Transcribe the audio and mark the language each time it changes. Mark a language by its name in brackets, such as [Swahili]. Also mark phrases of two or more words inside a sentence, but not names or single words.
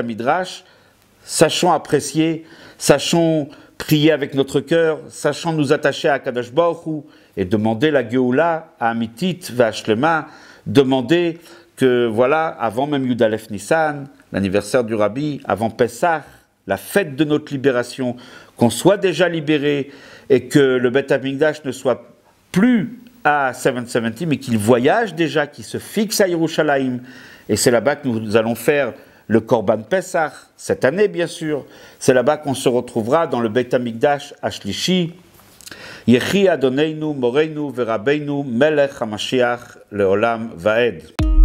[French] HaMidrash, sachons apprécier, sachons prier avec notre cœur, sachons nous attacher à [Hebrew] קדוש ברוך הוא [French] et demander la [Hebrew] גאולה האמיתית והשלמה, [French] demander que voilà, avant même Yud Aleph Nissan, l'anniversaire du Rabbi, avant Pessah, la fête de notre libération, qu'on soit déjà libéré et que le Bet HaMikdash ne soit plus à 770, mais qu'il voyage déjà, qu'il se fixe à Yerushalayim. Et c'est là-bas que nous allons faire le [Hebrew] קרבן פסח, [French] cette année bien sûr. C'est là-bas qu'on se retrouvera dans le Bet HaMikdash Ashlishi. [Hebrew] יחי אדוננו מורנו ורבנו מלך המשיח לעולם ועד.